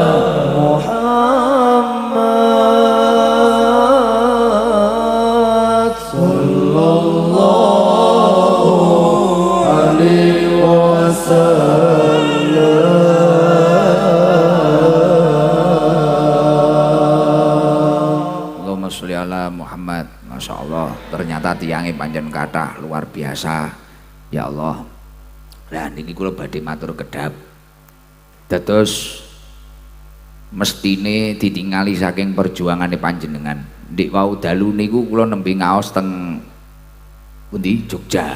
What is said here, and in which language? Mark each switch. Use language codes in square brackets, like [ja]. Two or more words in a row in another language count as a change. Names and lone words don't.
[ar] محمد صلى الله عليه وسلم. اللهم صل على محمد. ما شاء الله, [id] ternyata tiangnya panjang kathah luar biasa. [ar] يا الله, [jv] lah niki kula badhe matur kedhap. Dados mestine ditingali saking perjuangane panjenengan. Ndik wau dalu niku kula nembe ngaos teng pundi Jogja.